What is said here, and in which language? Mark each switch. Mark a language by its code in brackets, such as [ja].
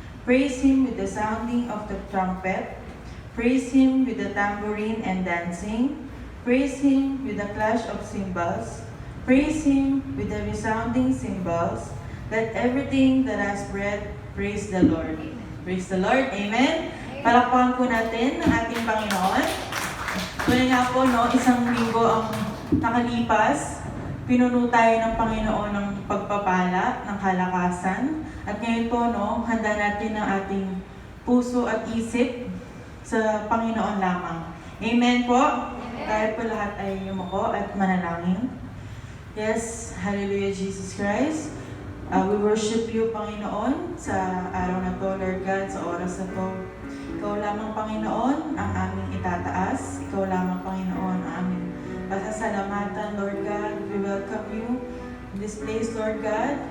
[en] Praise Him with the sounding of the trumpet. Praise Him with the tambourine and dancing. Praise Him with the clash of cymbals. Praise Him with the resounding cymbals. Let everything that has breath praise the Lord. Praise the Lord. Amen. [tl] Palakpakan po natin ang ating Panginoon. Tuloy nga po, isang linggo ang nakalipas. Pinuno tayo ng Panginoon ng pagpapala, ng kalakasan. At ngayon po, handa natin ang ating puso at isip sa Panginoon lamang. Amen po. Tayo po lahat ay yumuko at manalangin. [en] Yes, hallelujah Jesus Christ. We worship you, Panginoon, [tl] sa araw na to, [en] Lord God, [tl] sa oras na to. Ikaw lamang, Panginoon, ang aming itataas. Ikaw lamang, Panginoon, ang aming pasasalamatan, Lord God. [en] We welcome you in this place, Lord God.